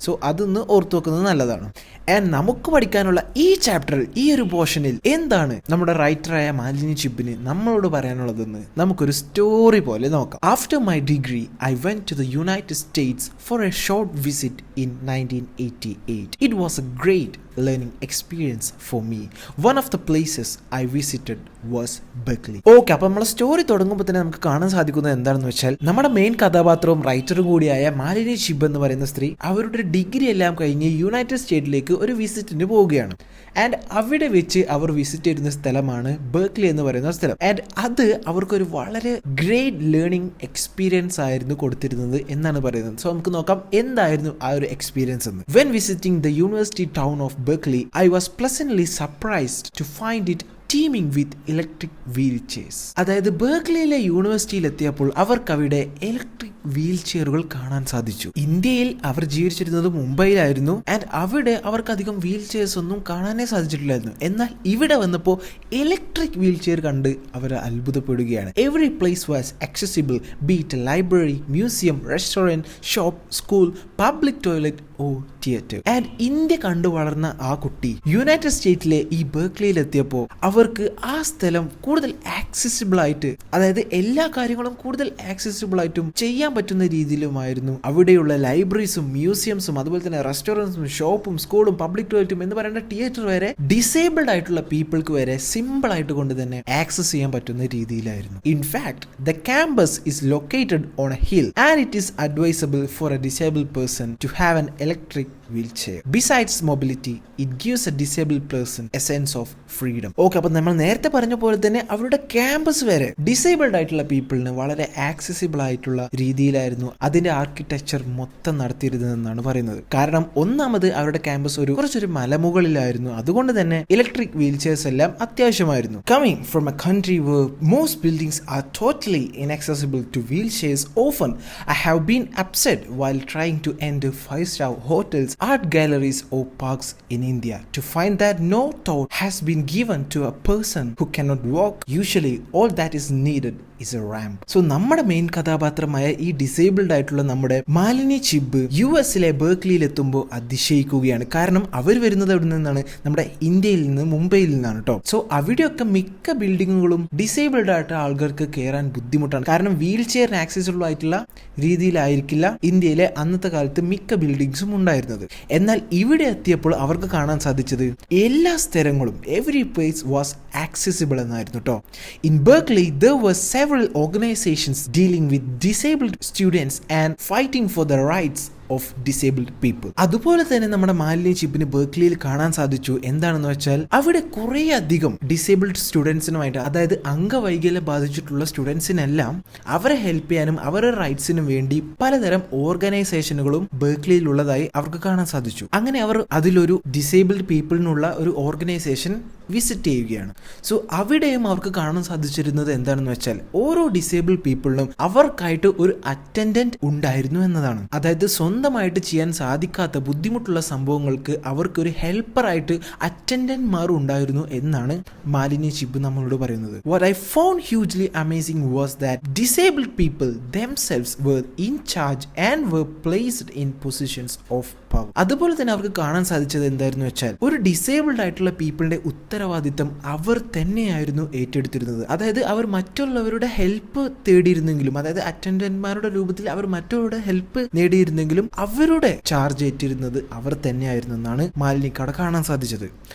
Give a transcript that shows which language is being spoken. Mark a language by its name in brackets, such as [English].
[Malayalam] So അതൊന്ന് ഓർത്തു വെക്കുന്നത് നല്ലതാണ്. ആൻഡ് നമുക്ക് പഠിക്കാനുള്ള ഈ ചാപ്റ്ററിൽ ഈ ഒരു പോർഷനിൽ എന്താണ് നമ്മുടെ റൈറ്ററായ മാലിനി ചിബിന് നമ്മളോട് പറയാനുള്ളതെന്ന് നമുക്കൊരു സ്റ്റോറി പോലെ നോക്കാം. [English] After my degree I went to the United States for a short visit in 1988. It was a great learning experience for me. One of the places I visited was Berkeley. [Malayalam] Okay, അപ്പോൾ നമ്മളെ story തുടങ്ങുമ്പോൾ തന്നെ നമുക്ക് കാണാൻ സാധിക്കുന്നത് എന്താണെന്ന് വെച്ചാൽ നമ്മുടെ മെയിൻ കഥാപാത്രവും റൈറ്ററും കൂടിയായ മാലിനി ചിബ് എന്ന് പറയുന്ന സ്ത്രീ അവരുടെ ഡിഗ്രി എല്ലാം കഴിഞ്ഞ് യുണൈറ്റഡ് സ്റ്റേറ്റിലേക്ക് ഒരു വിസിറ്റിന് പോവുകയാണ്. ആൻഡ് അവിടെ വെച്ച് അവർ വിസിറ്റ് ചെയ്യുന്ന സ്ഥലമാണ് ബെർക്ക്ലി എന്ന് പറയുന്ന സ്ഥലം. ആൻഡ് അത് അവർക്കൊരു വളരെ ഗ്രേറ്റ് ലേണിംഗ് എക്സ്പീരിയൻസ് ആയിരുന്നു കൊടുത്തിരുന്നത് എന്നാണ് പറയുന്നത്. സോ നമുക്ക് നോക്കാം എന്തായിരുന്നു ആ ഒരു experience. [English] When visiting the university town of Berkeley, I was pleasantly surprised to find it teeming with electric wheelchairs. [Malayalam] അതായത് ബെർക്ലിയിലെ യൂണിവേഴ്സിറ്റിയിൽ എത്തിയപ്പോൾ അവർക്ക് അവിടെ ഇലക്ട്രിക് വീൽ ചെയറുകൾ കാണാൻ സാധിച്ചു. ഇന്ത്യയിൽ അവർ ജീവിച്ചിരുന്നത് മുംബൈയിലായിരുന്നു. ആൻഡ് അവിടെ അവർക്ക് അധികം വീൽ ചെയർസ് ഒന്നും കാണാനേ സാധിച്ചിട്ടില്ലായിരുന്നു. എന്നാൽ ഇവിടെ വന്നപ്പോൾ ഇലക്ട്രിക് വീൽ ചെയർ കണ്ട് അവർ അത്ഭുതപ്പെടുകയാണ്. [English] Every place was accessible, be it a library, museum, restaurant, shop, school, public toilet or theater. [Malayalam] And India കണ്ടു വളർന്ന ആ കുട്ടി യുണൈറ്റഡ് സ്റ്റേറ്റിലെ ഈ ബെർക്ലിയിൽ എത്തിയപ്പോൾ അവർക്ക് ആ സ്ഥലം കൂടുതൽ ആക്സസിബിൾ ആയിട്ട്, അതായത് എല്ലാ കാര്യങ്ങളും കൂടുതൽ ആക്സസിബിൾ ആയിട്ടും ചെയ്യാൻ പറ്റുന്ന രീതിയിലുമായിരുന്നു അവിടെയുള്ള ലൈബ്രറീസും മ്യൂസിയംസും അതുപോലെ തന്നെ റെസ്റ്റോറൻറ്റ്സും ഷോപ്പും സ്കൂളും പബ്ലിക് ടോയ്ലറ്റും എന്ന് പറയുന്ന തിയേറ്റർ വരെ ഡിസേബിൾഡ് ആയിട്ടുള്ള പീപ്പിൾക്ക് വരെ സിമ്പിൾ ആയിട്ട് കൊണ്ട് തന്നെ ആക്സസ് ചെയ്യാൻ പറ്റുന്ന രീതിയിലായിരുന്നു. [English] In fact the campus is located on a hill and it is advisable for a disabled person to have an electric wheelchair. Besides mobility, it gives a disabled person a sense of freedom. [Malayalam] Okay, അപ്പൊ നമ്മൾ നേരത്തെ പറഞ്ഞ പോലെ തന്നെ അവരുടെ campus വരെ disabled ആയിട്ടുള്ള പീപ്പിളിന് വളരെ ആക്സസിബിൾ ആയിട്ടുള്ള രീതിയിലായിരുന്നു അതിന്റെ ആർക്കിടെക്ചർ മൊത്തം നടത്തിയിരുന്നതെന്നാണ് പറയുന്നത്. കാരണം ഒന്നാമത് അവരുടെ ക്യാമ്പസ് കുറച്ചൊരു മലമുകളിലായിരുന്നു. അതുകൊണ്ട് തന്നെ ഇലക്ട്രിക് വീൽ ചെയർസ് എല്ലാം അത്യാവശ്യമായിരുന്നു. [English] Coming from a country where most buildings are totally inaccessible to wheelchairs, often I have been upset while trying to enter 5-star hotels, art galleries or parks in India to find that no thought has been given to a person who cannot walk. Usually all that is needed is a ramp. [Malayalam] So നമ്മുടെ main കഥാപാത്രമായ ഈ disabled ആയിട്ടുള്ള നമ്മുടെ മാലിനി ചിബ് യുഎസിലെ ബെർക്ലിയിൽ എത്തുമ്പോൾ അതിശയിക്കുകയാണ്. കാരണം അവർ വരുന്നത് അവിടെ നിന്നാണ്, നമ്മുടെ ഇന്ത്യയിൽ നിന്ന്, മുംബൈയിൽ നിന്നാണ് കേട്ടോ. സോ അവിടെയൊക്കെ മിക്ക ബിൽഡിങ്ങുകളും ഡിസേബിൾഡ് ആയിട്ട് ആൾക്കാർക്ക് കയറാൻ ബുദ്ധിമുട്ടാണ്. കാരണം വീൽ ചെയറിന് ആക്സസിബിൾ ആയിട്ടുള്ള രീതിയിലായിരിക്കില്ല ഇന്ത്യയിലെ അന്നത്തെ കാലത്ത് മിക്ക ബിൽഡിങ്സും ഉണ്ടായിരുന്നത്. എന്നാൽ ഇവിടെ എത്തിയപ്പോൾ അവർക്ക് കാണാൻ സാധിച്ചത് എല്ലാ സ്ഥലങ്ങളും [English] every place was accessible [Malayalam] എന്നായിരുന്നു കേട്ടോ. [English] In Berkeley there were several organizations dealing with disabled students and fighting for the rights of disabled people. [Malayalam] അതുപോലെ തന്നെ നമ്മുടെ മാലിനി ചിബിന് ബെർക്ലിയിൽ കാണാൻ സാധിച്ചു എന്താണെന്ന് വെച്ചാൽ അവിടെ കുറേ അധികം ഡിസേബിൾഡ് സ്റ്റുഡൻസിനുമായിട്ട്, അതായത് അംഗവൈകല്യം ബാധിച്ചിട്ടുള്ള സ്റ്റുഡൻസിനെല്ലാം അവരെ ഹെൽപ്പ് ചെയ്യാനും അവരുടെ റൈറ്റ്സിനും വേണ്ടി പലതരം ഓർഗനൈസേഷനുകളും ബെർക്ലിയിൽ ഉള്ളതായി അവർക്ക് കാണാൻ സാധിച്ചു. അങ്ങനെ അവർ അതിലൊരു ഡിസേബിൾഡ് പീപ്പിളിനുള്ള ഒരു ഓർഗനൈസേഷൻ വിസിറ്റ് ചെയ്യുകയാണ്. സോ അവിടെയും അവർക്ക് കാണാൻ സാധിച്ചിരുന്നത് എന്താണെന്ന് വെച്ചാൽ ഓരോ ഡിസേബിൾഡ് പീപ്പിളിനും അവർക്കായിട്ട് ഒരു അറ്റൻഡന്റ് ഉണ്ടായിരുന്നു എന്നതാണ്. അതായത് സ്വന്തമായിട്ട് ചെയ്യാൻ സാധിക്കാത്ത ബുദ്ധിമുട്ടുള്ള സംഭവങ്ങൾക്ക് അവർക്കൊരു ഹെൽപ്പറായിട്ട് അറ്റൻഡന്റ്മാർ ഉണ്ടായിരുന്നു എന്നാണ് മാലിനി ചിബ് നമ്മളോട് പറയുന്നത്. [English] What I found hugely amazing was that disabled people themselves were in charge and were placed in positions of power. [Malayalam] അതുപോലെ തന്നെ അവർക്ക് കാണാൻ സാധിച്ചത് എന്തായിരുന്നു വെച്ചാൽ ഒരു ഡിസേബിൾഡ് ആയിട്ടുള്ള പീപ്പിളിന്റെ ഉത്തരവാദിത്തം അവർ തന്നെയായിരുന്നു ഏറ്റെടുത്തിരുന്നത്. അതായത് അവർ മറ്റുള്ളവരുടെ ഹെൽപ്പ് തേടിയിരുന്നെങ്കിലും, അതായത് അറ്റൻഡന്റ്മാരുടെ രൂപത്തിൽ അവർ മറ്റുള്ളവരുടെ ഹെൽപ്പ് നേടിയിരുന്നെങ്കിലും അവരുടെ ചാർജ് ഏറ്റിരുന്നത് അവർ തന്നെയായിരുന്നു എന്നാണ് മാലിനിക്കവിടെ കാണാൻ സാധിച്ചത്.